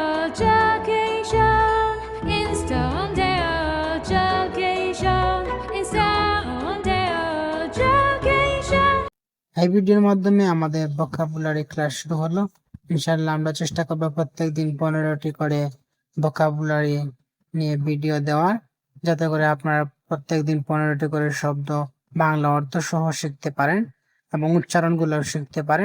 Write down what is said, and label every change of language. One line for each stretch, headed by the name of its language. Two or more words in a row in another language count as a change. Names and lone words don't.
Bangla: 这给声 instant air 这给声 instant air 这给声 এই ভিডিওর মাধ্যমে আমাদের ভোকাবুলারি ক্লাস শুরু হলো। ইনশাআল্লাহ আমরা চেষ্টা করব প্রত্যেকদিন 15টি করে ভোকাবুলারি নিয়ে ভিডিও দেওয়ার, যাতে করে আপনারা প্রত্যেকদিন 15টি করে শব্দ বাংলা অর্থ সহ শিখতে পারেন এবং উচ্চারণগুলো শিখতে পারেন।